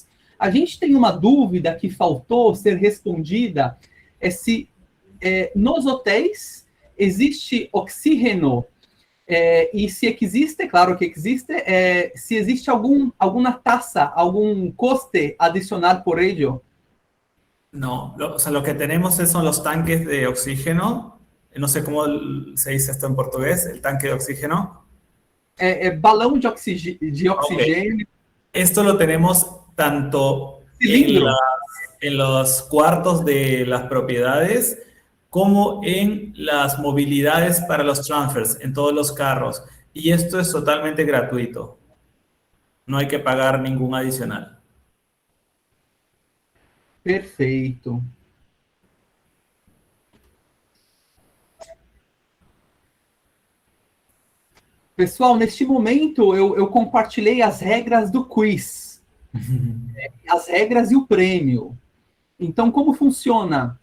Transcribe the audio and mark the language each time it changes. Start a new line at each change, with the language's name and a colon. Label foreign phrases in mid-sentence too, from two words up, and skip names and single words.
Portuguese: A gente tem uma dúvida que faltou ser respondida, se nos hotéis existe oxígeno, e se existe, claro que existe, se existe alguma taxa, algum custe adicional
Spanish: por ello. No, o sea, lo que tenemos son los tanques de oxígeno. No sé cómo se dice esto en portugués, el tanque de oxígeno.
Portuguese: Balão de oxigênio.
Spanish: Okay. Esto lo tenemos tanto en los cuartos de las propiedades como en las movilidades para los transfers, en todos los carros. Y esto es totalmente gratuito. No hay que pagar ningún adicional.
Portuguese: Perfeito. Pessoal, neste momento eu compartilhei as regras do quiz. As regras e o prêmio. Então, como funciona?